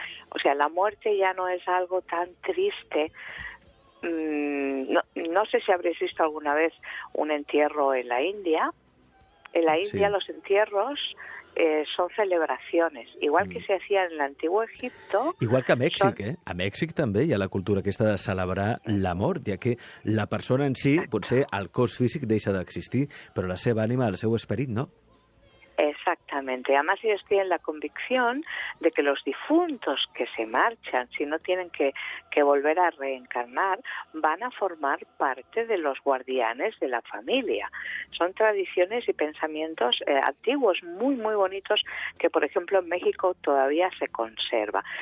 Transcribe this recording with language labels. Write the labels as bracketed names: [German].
[Spanish] O sea, la muerte ya no es algo tan triste. No sé si habréis visto alguna vez un entierro en la India. En la India los entierros son celebracions, igual que se hacía en l'antiguo Egipto. [Catalan] Igual que a Mèxic, A Mèxic també hi ha la cultura aquesta de celebrar la mort, ja que la persona en si, potser el cos físic deixa d'existir, però la seva ànima, el seu esperit, no. [Spanish] Exactamente. Además ellos tienen la convicción de que los difuntos que se marchan, si no tienen que volver a reencarnar, van a formar parte de los guardianes de la familia. Son tradiciones y pensamientos antiguos, muy, muy bonitos, que por ejemplo en México todavía se conserva.